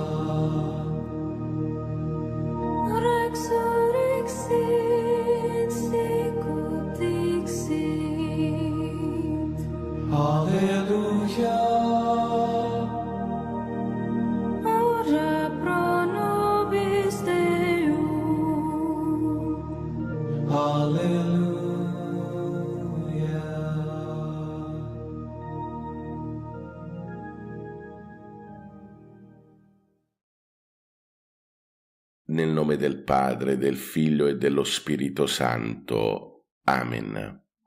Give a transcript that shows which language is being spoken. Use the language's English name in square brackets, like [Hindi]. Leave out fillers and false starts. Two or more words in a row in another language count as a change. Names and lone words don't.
[Latin] Resurrexit sicut dixit, Alleluia. ora pro nobis Deum, Alleluia. [Italian] Nel nome del Padre, del Figlio e dello Spirito Santo. Amen.